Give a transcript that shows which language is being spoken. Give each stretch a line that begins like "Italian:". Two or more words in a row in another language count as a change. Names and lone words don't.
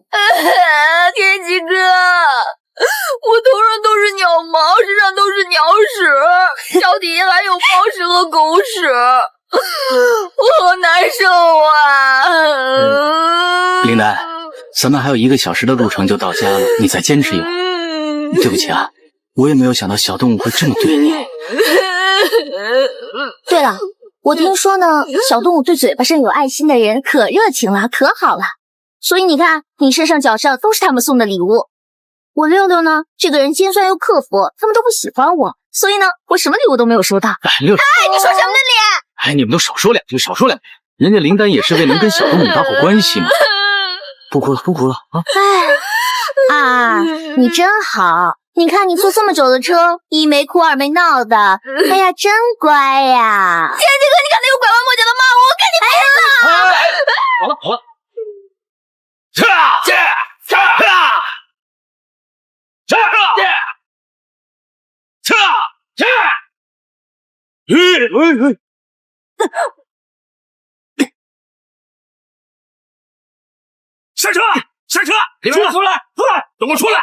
Chinese: 天氣哥，我頭上都是鳥毛，身上都是鳥屎，腳底下還有貓屎和狗屎，我好難受啊。林丹，咱們還有1個小時的路程就到家了，你再堅持一會兒。對不起啊，我也沒有想到小動物會這麼對你。對了，我聽說呢，小動物對嘴巴上有愛心的人可熱情了，可好了。所以你看，你身上腳上都是他們送的禮物。我六六呢，這個人尖酸又刻薄，他們都不喜歡我，所以呢，我什麼禮物都沒有收到。哎，六六，哎，你說什麼呢你？哎，你們都少說兩句，少說兩句。人家林丹也是為能跟小動物打好關係嘛。不哭了，不哭了啊！哎，啊，你真好。你看你坐這麼久的車，一沒哭二沒鬧的，哎呀，真乖呀！天氣哥，你看那個拐彎抹角的罵我，我跟你拼了！好了好了，這下車！下車！你們出來！出來！都給我出來！